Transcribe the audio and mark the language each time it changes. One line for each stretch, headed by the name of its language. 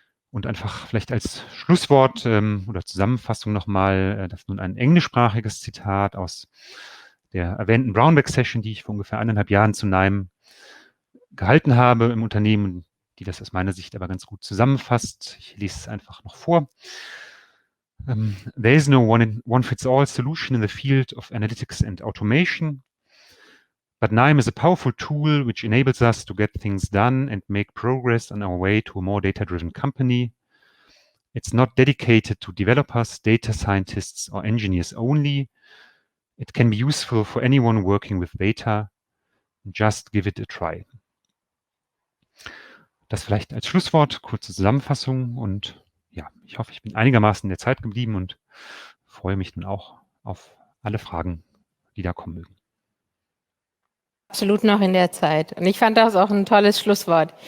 German: Und einfach vielleicht als Schlusswort oder Zusammenfassung nochmal, das ist nun ein englischsprachiges Zitat aus der erwähnten Brownback-Session, die ich vor ungefähr 1,5 Jahren zu NIME gehalten habe im Unternehmen, die das aus meiner Sicht aber ganz gut zusammenfasst. Ich lese es einfach noch vor.
English: There is no one-fits-all solution in the field of analytics and automation, but NIME is a powerful tool which enables us to get things done and make progress on our way to a more data-driven company. It's not dedicated to developers, data scientists, or engineers only. It can be useful for anyone working with data. Just give it a try.
German: Das vielleicht als Schlusswort, kurze Zusammenfassung und ja, ich hoffe, ich bin einigermaßen in der Zeit geblieben und freue mich nun auch auf alle Fragen, die da kommen mögen. Absolut noch in der Zeit. Und ich fand das auch ein tolles Schlusswort.